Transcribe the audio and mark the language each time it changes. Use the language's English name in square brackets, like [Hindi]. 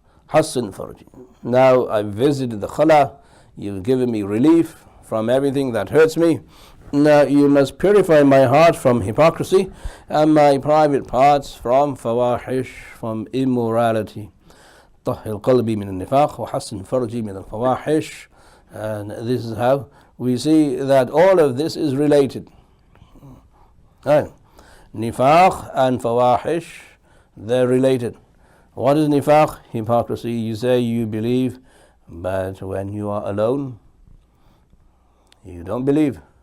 [Arabic] حَصِّنْ فَرْجِي. [English] Now I've visited the khala, you've given me relief from everything that hurts me. Now you must purify my heart from hypocrisy and my private parts from fawahish, from immorality. [Arabic] طهر قلبي من النفاق وحسن فرجي من الفواحش. [English] And this is how we see that all of this is related. Right. Nifaq and fawahish, they're related. What is nifaq? Hypocrisy. You say you believe, but when you are alone, you don't believe.